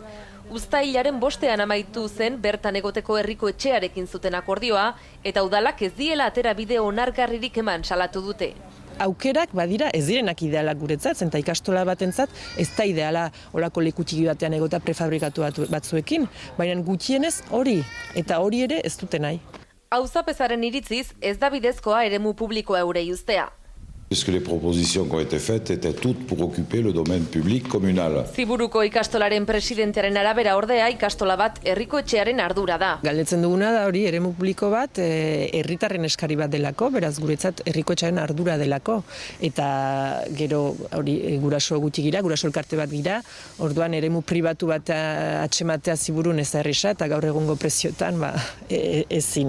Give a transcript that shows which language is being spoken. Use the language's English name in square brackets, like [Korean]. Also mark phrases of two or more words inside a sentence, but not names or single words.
[Basque] Uztailaren 5ean amaitu zen bertan egoteko herriko etxearekin zuten akordioa eta udalak ez diela atera bide onargarririk eman salatu dute. Aukerak badira ez direnak idealak guretzat, eta ikastola batentzat ez da ideala olako lekutigi batean egota prefabrikatu batzuekin, baina gutxienez hori, eta hori ere ez dute nahi. Auzapezaren iritziz ez da bidezkoa eremu publikoa eurei uztea. [French] Puisque les propositions qui ont été faites étaient toutes pour occuper le domaine public communal. [Basque] Ziburuko ikastolaren presidentearen arabera ordea ikastola bat herriko etxearen ardura da. Galdetzen duguna da hori eremu publiko bat herritarren eskari bat delako, beraz guretzat herriko etxearen ardura delako. Eta gero hori guraso gutxi gira, guraso elkarte bat gira, orduan eremu pribatu bat atxematea Ziburun ez da erresa eta gaur egungo prezioetan ezin.